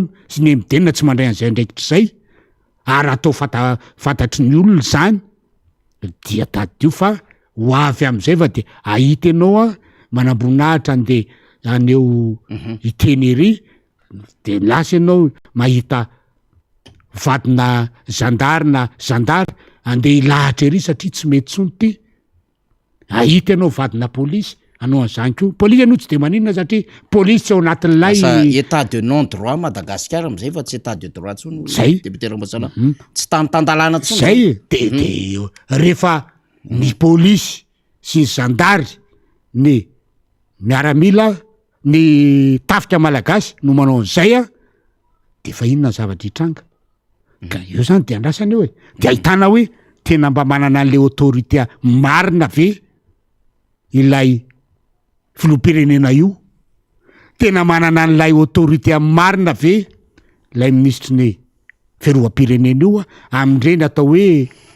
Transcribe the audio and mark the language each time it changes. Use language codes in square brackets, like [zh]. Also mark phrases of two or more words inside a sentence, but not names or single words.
[mg] sy ny MDN tsy mandray an'izay ndraikitra zay ary atao fantatry ny olona zany dia tadio fa ho avy am'izay fa de ahita ianao manambonahitra ande aneo itenery de lasa ianao mahita vadina zandary na zandary andeha ilahatra ery satria tsy mety tsony ty ahita ianao vadina polisy anao an'izany ko polisy anao tsy de maninona satria polisy tsy ao anatin'lay [fr] état de non droit [mg] Madagasikara am'izay fa tsy [fr] état de droit [mg] tsony zay député Rambatsala tsy tantandalana tsony zay de rehefa ny polisy sy ny zandary ny miaramila ny tafika malagasy no manao an'izay de fa inona zavatra hitranga ka io zany de andrasany eo de ahitana hoe tena mba manana an'le autorité marina ve ilay filoham-pirenena io tena manana an'lay autorité marina ve lay ministry ny fiarovam-pirenena io amindreny atao hoe